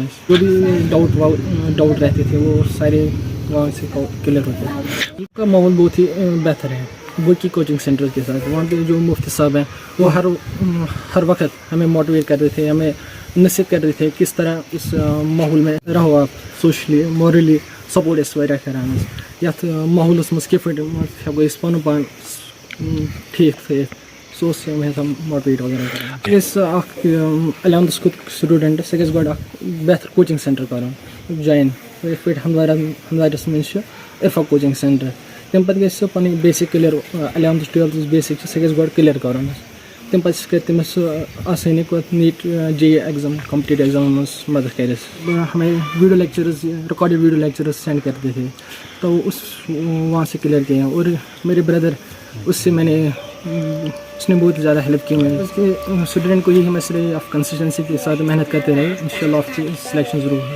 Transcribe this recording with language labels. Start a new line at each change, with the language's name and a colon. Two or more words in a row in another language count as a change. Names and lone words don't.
Urdu: جو بھی ڈاؤٹ رہتے تھے وہ سارے وہاں سے کلیئر ہوتے ہیں. ان کا ماحول بہت ہی بہتر ہے باقی
English: coaching centre
Urdu: کے ساتھ. وہاں پہ جو مفتی صاحب ہیں وہ ہر وقت ہمیں موٹیویٹ کر رہے تھے, ہمیں نصیحت کر رہے تھے کس طرح اس ماحول میں رہو آپ
English: socially morally support
Kashmiri: اس واریاہ کران یتھ ماحولس مز کِتھ پٲٹھۍ ہٮ۪کو أسۍ پنُن پان ٹھیٖک تھٲیِتھ. سُہ اوس ہمیشہ موٹیویٹ وغیرہ کران. أسۍ اکھ 11th سٹوٗڈنٛٹ سُہ گژھِ گۄڈٕ اکھ بہتر
English: coaching centre
Kashmiri: کرُن جوین. یِتھ پٲٹھۍ ہندوارس منٛز چھُ عرفا کوچنگ سینٹر. تمہِ پتہٕ گژھِ سُہ پنٕنۍ
English: basics clear
Kashmiri: 11th 12th بیسِک چھُ سُہ گژھِ گۄڈٕ کلیر کرُن. تمہِ پتہٕ کرِ تٔمِس سُہ آسٲنی نیٹ JEE ایگزام
English: competitive exams
Kashmiri: منٛز مدد کرِ.
Urdu: ہمیں
English: video lectures recorded video lectures send
Urdu: کرتے تھے تو وہاں سے کلیئر کیے. اور میرے بردر اس نے بہت زیادہ ہیلپ کی. میں اس کے اسٹوڈنٹ کو یہی مسئلہ آپ کنسسٹنسی کے ساتھ محنت کرتے رہے, انشاءاللہ آپ کی سلیکشن ضرور ہے.